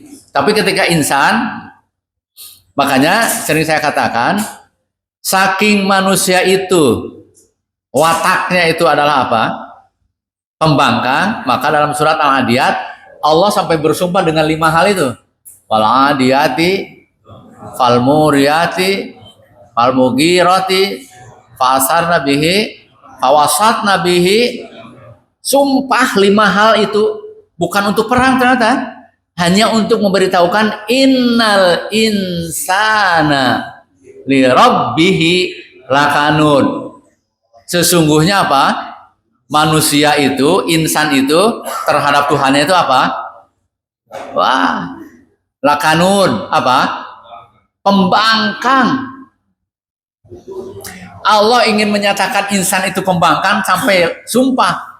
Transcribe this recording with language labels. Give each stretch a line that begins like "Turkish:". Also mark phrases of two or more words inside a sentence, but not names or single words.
Indonesian: Tapi ketika insan, makanya sering saya katakan, saking manusia itu wataknya itu adalah apa? Pembangkang, maka dalam surat Al-Adiyat Allah sampai bersumpah dengan 5 hal itu.
Arabic: والعاديات فالموريات فالمغيرات فأثرن به فوسطن به.
Indonesian: Sumpah 5 hal itu bukan untuk perang ternyata, hanya untuk memberitahukan
Arabic: إن الإنسان لربه لكنود.
Indonesian: Sesungguhnya apa? Manusia itu, insan itu terhadap Tuhannya itu apa? Wah, lakanud apa? Pembangkang. Allah ingin menyatakan insan itu pembangkang sampai sumpah.